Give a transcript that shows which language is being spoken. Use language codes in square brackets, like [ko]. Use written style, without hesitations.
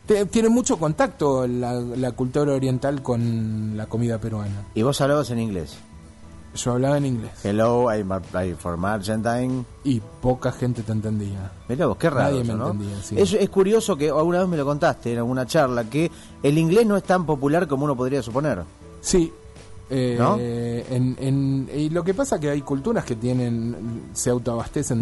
[es] Tiene mucho contacto la cultura oriental con la comida peruana. ¿Y vos hablabas en inglés? Yo hablaba en inglés. [en] Hello, I'm from Argentina. [es] Y poca gente te entendía. Mirá vos, qué raro. Nadie eso, me ¿no? entendía, sí. Es curioso que alguna vez me lo contaste en alguna charla, que el inglés no es tan popular como uno podría suponer. Sí. ¿No? Y lo que pasa es que hay culturas que tienen, se autoabastecen.